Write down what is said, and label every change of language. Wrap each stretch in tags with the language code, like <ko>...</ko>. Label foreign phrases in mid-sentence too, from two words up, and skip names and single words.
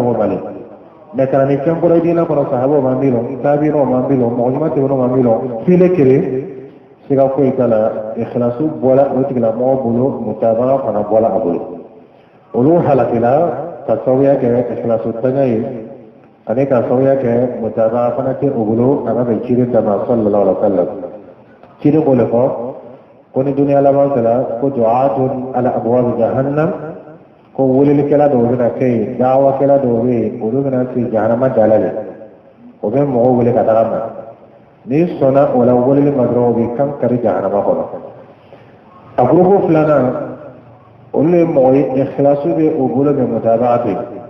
<bm>tɔgɔ ma le mais kana ni fɛn kɔrɔ i diinɛ kɔnɔ sahabaw ma min lɔ taabinaw ma min lɔ mɔgɔ ɲuman tɛmɛnw ma min lɔ file kelen siga foyi t'a la ikhlasu bɔra o tigilamɔgɔ bolo mutabaga fana bɔra a bolo olu halakila ka sababuya kɛ ikhlasu tanya ye ani ka sababuya kɛ mutabaga fana tɛ o bolo a ka bɛn ciden dama</bm> <ar>صلى الله عليه وسلم</ar> <bm>ciden b'o le fɔ ko ni duniya laban sera ko</bm> <ar>دعاة على أبواب جهنم</ar> <bm>ko welelikɛla dɔw bɛna kɛ yen dawakɛla dɔw bɛ yen olu bɛna se jahanama dala le o bɛ mɔgɔw wele ka taga ma ni sɔnna o la weleli ma dɔrɔn o bɛ kan kari jahanama kɔnɔ a gurupu filanan olu ye mɔgɔ ye ikhlasu bɛ o bolo bɛ mutabaga to yen</bm>